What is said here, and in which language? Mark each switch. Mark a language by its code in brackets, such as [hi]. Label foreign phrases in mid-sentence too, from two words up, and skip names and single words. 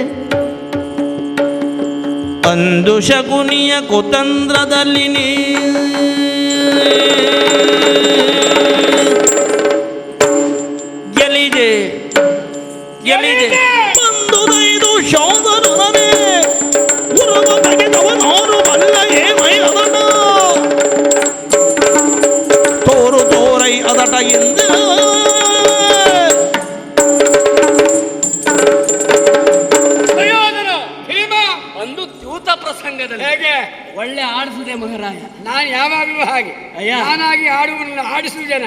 [kn] ಅಂದು ಶಕುನಿಯ ಕುತಂತ್ರದಲ್ಲಿ ನೀ ಗೆಲ್ಲಿದೆ ಗೆಲ್ಲಿದೆ. ಬಂದುದೈದು ಶೋಧನನೇ ಉರವ ತೆಗೆದವನಾರು ಬಲ್ಲಯೇ ಮೈಲದನ ತೋರು ತೋರೈ ಅದಟ ಇಂದ ಒಂದು ದ್ಯೂತ ಪ್ರಸಂಗದಲ್ಲಿ ಹೇಗೆ ಒಳ್ಳೆ ಆಡಿಸಿದೆ ಮಹಾರಾಯ. ನಾನು ಯಾವಾಗಲೂ ಹಾಗೆ ನಾನಾಗಿ ಆಡುವನ್ನ ಆಡಿಸುವ ಜನ.